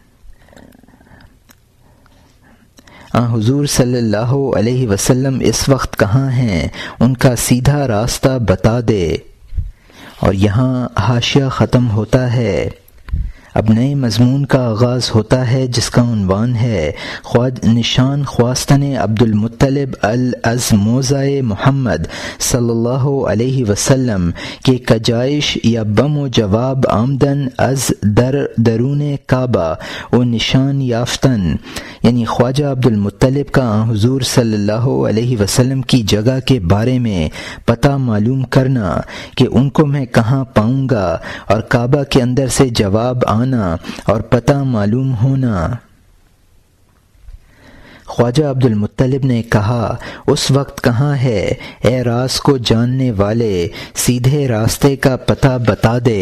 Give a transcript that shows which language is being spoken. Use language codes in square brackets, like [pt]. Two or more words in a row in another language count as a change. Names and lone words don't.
[ur] حضور [ar] صلی اللہ علیہ وسلم [ur] اس وقت کہاں ہیں، ان کا سیدھا راستہ بتا دے۔ اور یہاں حاشیہ ختم ہوتا ہے۔ اب نئے مضمون کا آغاز ہوتا ہے جس کا عنوان ہے [fa] نشان خواستن عبد المطلب از موضع [ur] محمد [ar] صلی اللہ علیہ وسلم [ur] کے [fa] کجائش یا بم و جواب آمدن از درون کعبہ و نشان یافتن، [ur] یعنی خواجہ عبد المطلب کا حضور [ar] صلی اللہ علیہ وسلم [ur] کی جگہ کے بارے میں پتہ معلوم کرنا کہ ان کو میں کہاں پاؤں گا، اور کعبہ کے اندر سے جواب آنا اور پتہ معلوم ہونا۔ خواجہ عبد المطلب نے کہا، اس وقت کہاں ہے، اے راز کو جاننے والے، سیدھے راستے کا پتہ بتا دے۔